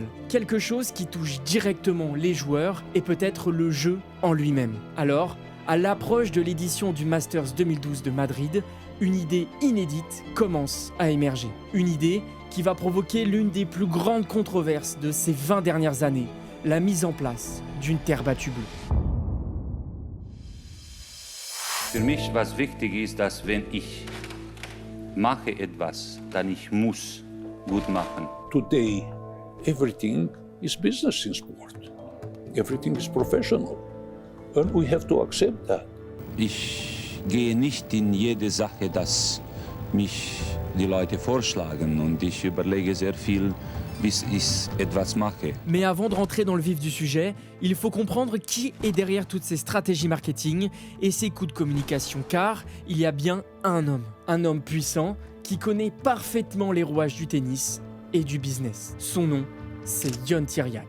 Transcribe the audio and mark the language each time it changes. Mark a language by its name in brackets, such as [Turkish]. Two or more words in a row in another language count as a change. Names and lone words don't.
[French] Quelque chose qui touche directement les joueurs et peut-être le jeu en lui-même. Alors, à l'approche de l'édition du Masters 2012 de Madrid, une idée inédite commence à émerger. Une idée qui va provoquer l'une des plus grandes controverses de ces 20 dernières années, la mise en place d'une terre battue bleue. [German] Für mich was wichtig ist, dass wenn ich mache etwas, dann ich muss gut machen. [English] Today, everything is business in sport. Everything is professional. And we have to accept that. [German] Ich gehe nicht in jede Sache, dass mich die Leute vorschlagen und ich überlege sehr viel, bis ich etwas mache. [French] Mais avant de rentrer dans le vif du sujet, il faut comprendre qui est derrière toutes ces stratégies marketing et ces coups de communication, car il y a bien un homme puissant qui connaît parfaitement les rouages du tennis et du business. Son nom, c'est Ion Tiriac.